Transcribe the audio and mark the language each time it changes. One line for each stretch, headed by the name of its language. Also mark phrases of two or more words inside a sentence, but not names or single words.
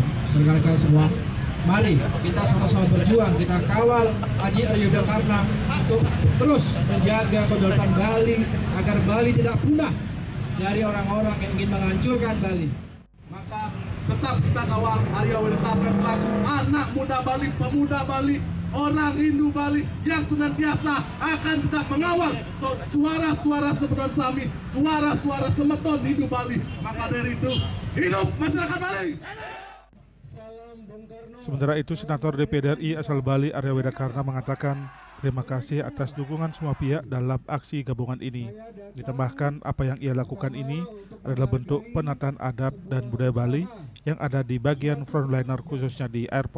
Indonesian: Rekan-rekan semua, mari kita sama-sama berjuang, kita kawal Haji Arya Widakarna untuk terus menjaga kedaulatan Bali agar Bali tidak punah dari orang-orang yang ingin menghancurkan Bali. Maka tetap kita kawal Arya Widakarna selaku anak muda Bali, pemuda Bali, orang Hindu Bali yang senantiasa akan tetap mengawal suara-suara
Balinese: semeton Sami,
Indonesian: suara-suara semeton Hindu Bali. Maka dari itu, hidup masyarakat Bali! Sementara itu, Senator DPD RI asal Bali Arya Widakarna mengatakan terima kasih atas dukungan semua pihak dalam aksi gabungan ini. Ditambahkan apa yang ia lakukan ini adalah bentuk penataan adat dan budaya Bali yang ada di bagian frontliner khususnya di airport.